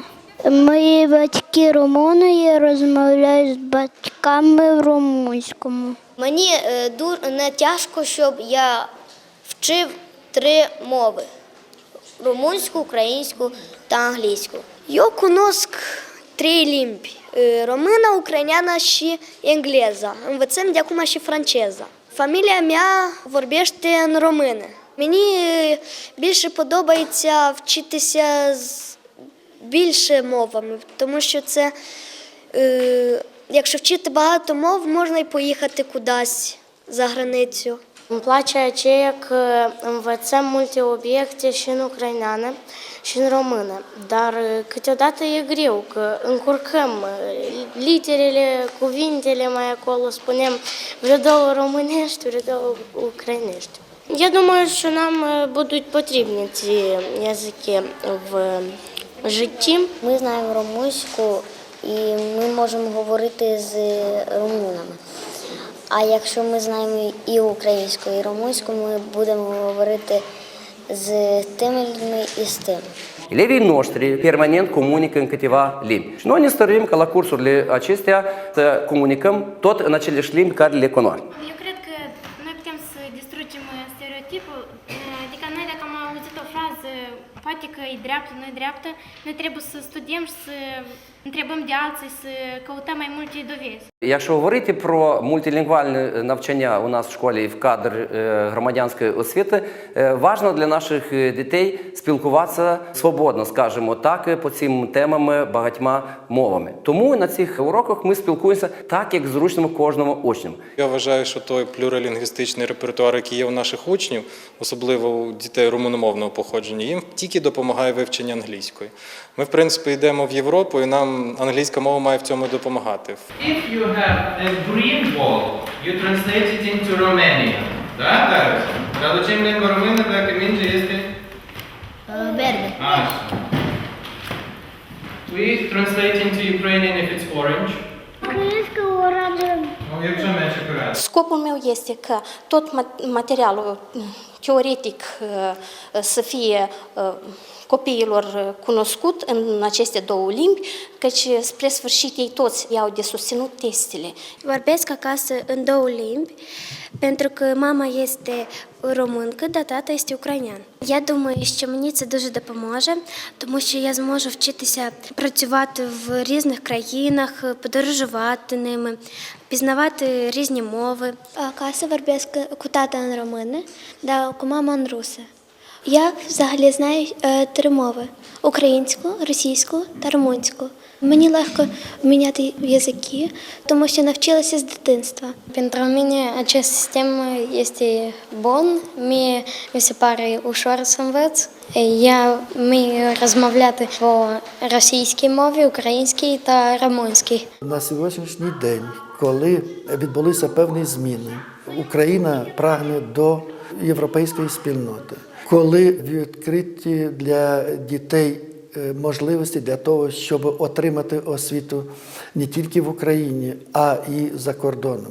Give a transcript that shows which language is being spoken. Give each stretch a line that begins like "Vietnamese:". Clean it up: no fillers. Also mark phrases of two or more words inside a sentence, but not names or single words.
Ukrainian: Мої батьки румуни, я розмовляю з батьками в румунському. Мені не тяжко, щоб я вчив 3 мови – румунську, українську та англійську.
Romanian: Я cunosc 3 limbi – română, ucraineană și engleză. Învățăm de acum și franceză. Familia mea vorbește în română.
Ukrainian: Мені більше подобається вчитися більше мовами, тому що це, якщо вчити багато мов, можна й поїхати кудись за gраницю.
Romanian: Îmi place aceea că învățăm multe obiecte și în ucraineană și în română, dar câteodată e greu, că încurcăm literele, cuvintele mai acolo, spunem vreo 2 românești, vreo 2 ucrainești.
Ukrainian: Я думаю, що нам будуть потрібні ці язики в житті. Ми знаємо румунську і ми можемо говорити з румунами. А якщо ми знаємо і українську, і румунську, ми будемо говорити з тими людьми і з тими.
Romanian: Elevii noștri permanent comunică în câteva limbi. Și noi ne stăruim ca la cursurile acestea să comunicăm tot în aceleași limbi care le cunoaștem. Eu cred că noi putem să distrugem stereotipul, adică noi dacă am auzit o frază, poate că e dreaptă, nu e dreaptă, noi trebuie să studiem și să Întrebăm de alții să căutăm mai multe dovezi.
Ukrainian: Якщо говорити про мультилінгвальне навчання у нас в школі в кадр громадянської освіти, важливо для наших дітей спілкуватися свободно, скажімо так, по цим темам багатьма мовами. Тому на цих уроках ми спілкуємося так, як зручно кожному учню. Я вважаю, що той плюралінгвістичний репертуар, який є у наших учнів, особливо у дітей румуномовного походження, їм тільки допомагає вивчення англійської. Ми, в принципі, йдемо в Європу, і нам англійська мова має в цьому допомагати.
English: If you have a green ball, you translate it into Romanian.
Romanian: Da, Darius? Traducem în limba română dacă minge este? Verde. Așa.
English: We translate into Ukrainian if it's orange.
Ukrainian: Українська оранжева. Ну, якщо менше коротко.
Romanian: Scopul meu este că tot materialul teoretic să fie copiilor cunoscut în aceste două limbi, căci spre sfârșit ei toți iau de susținut testele. Vorbesc acasă în două limbi, pentru că mama este româncă, dar tata este ucrainean.
Ukrainian: Я думаю, що мені це дуже допоможе, тому що я зможу вчитися працювати в різних країнах, подорожувати ними, пізнавати різні мови.
Romanian: Acasă vorbesc cu tata în română, dar cu mama în rusă.
Ukrainian: Я взагалі знаю 3 мови – українську, російську та румунську. Мені легко міняти язики, тому що навчилася з дитинства.
Romanian: Pentru mine acest sistem este bun, mie mi se pare ușor să învăț.
Ukrainian: Я вмію розмовляти по російській мові, українській та румунській. На сьогоднішній день, коли відбулися певні зміни, Україна прагне до європейської спільноти. Коли відкриті для дітей можливості для того, щоб отримати освіту не тільки в Україні, а і за кордоном.